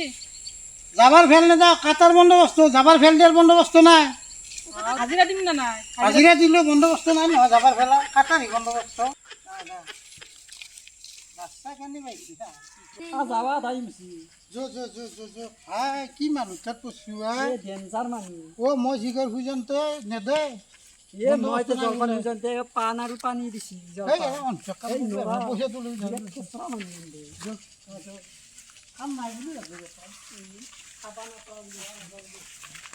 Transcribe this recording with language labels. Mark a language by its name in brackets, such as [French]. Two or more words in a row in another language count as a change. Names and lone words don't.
[Rangpuri] যাবার ফেল না দাও কাটার বন্দোবস্ত যাবার ফেল দেওয়ার বন্দোবস্ত নাই হাজিরা দিম না নাই হাজিরা দিলেও বন্দোবস্ত নাই না যাবার ফেলা কাটারই বন্দোবস্ত রাস্তা কেন পাইছি যাওয়া দাইমছি [Assamese] ভাই কি মানুহ তাত পৰছো ডেঞ্জাৰ মানুহ মই জিগৰ খুজনতে নেদে মই তো জলপান খুজনতে পান আৰু পানী দিছি পইচাটো লৈ কাম নাই বুলি